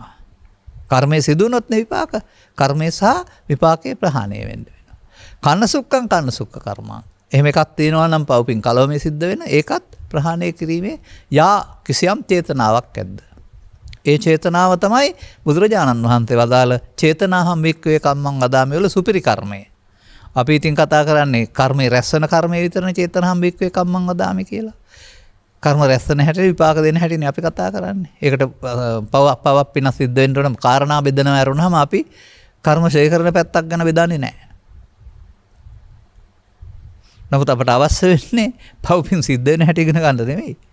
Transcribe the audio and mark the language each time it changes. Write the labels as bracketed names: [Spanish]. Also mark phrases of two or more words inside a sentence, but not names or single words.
[Sinhala] කර්මයේ සිදුනොත් විපාක, කර්මය සහ විපාකයේ ප්‍රහාණය වෙන්න වෙනවා. [Pali] කන්න සුක්ඛං කන්න සුක්ඛ කර්මං. [Sinhala] එහෙම එකක් තියෙනවා නම් පව්පින් කලවමේ සිද්ධ වෙන ඒකත් ප්‍රහාණය කිරීමේ යා කිසියම් චේතනාවක් ඇද්ද? ඒ චේතනාව තමයි බුදුරජාණන් වහන්සේ වදාළ [Pali] චේතනාහම් වික්ඛවේ කම්මං වදාමි [Sinhala] වල සුපිරි කර්මය. අපි ඉතින් කතා කරන්නේ කර්මයේ රැස්වන කර්මයේ විතරනේ [Pali] චේතනාහම් වික්ඛවේ කම්මං වදාමි [Sinhala] කියලා. කර්ම රැස්වන හැටි විපාක දෙන හැටිනේ අපි කතා කරන්නේ. ඒකට පවක් පින සිද්ධ වෙන්න ඕන කාරණා බෙදනවා ඇරුණාම අපි කර්ම ඡය කරන පැත්තක් ගැන බෙදන්නේ නැහැ. නමුත් අපට අවශ්‍ය වෙන්නේ පව්පින් සිද්ධ වෙන හැටි ඉගෙන ගන්න නෙමෙයි.